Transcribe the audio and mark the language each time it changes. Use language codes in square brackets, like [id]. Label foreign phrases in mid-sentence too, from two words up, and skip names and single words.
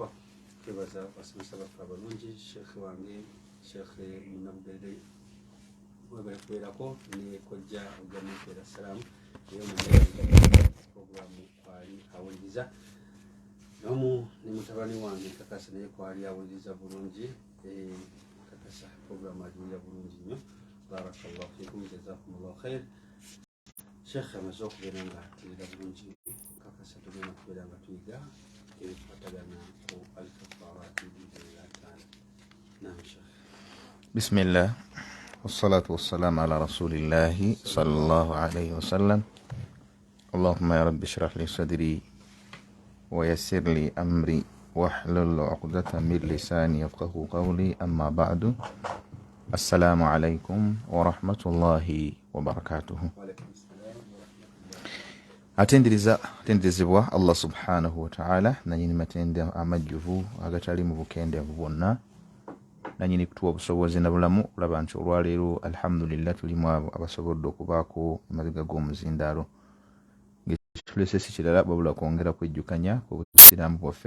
[lg] twebaza basomesa baffe abalungi sheekhe wange sheekhe munabugerere webale kubeerako ne kojja ojamupeera salaamu eyo programu kwali awuliriza nomu ne mutabani wange kakasa naye kwali awuliriza bulungi kakasa programu agiwulira bulungi nnyo [ar] بارك الله فيكم جزاكم الله خير [lg] sheekhe amaze okubeera nga ateerera bulungi kakasa tugenda kubeera nga tuyiga ebikwatagana ku alkafarati [ar] بإذن الله تعالى [lg] naam sheekhe [ar] bismillah والصلاة والسلام على رسول الله صلى الله عليه وسلم اللهم يا رب اشرح لي صدري ويسر لي أمري واحلل عقدة من لساني يفقه قولي أما بعد السلام عليكم ورحمة الله وبركاته atendezebwa الله سبحانه وتعالى nanyini [lg] matende amajjuvu agatali mu bukende bwonna nanyini kutuwa obusobozi na bulamu olaba nti olwaleero alhamdulillah tulimu abasobodde okubaako emaziga g'omuzindaalo ng'ekitulese si kirala babula kwongera kwejjukanya ku busiraamu bwaffe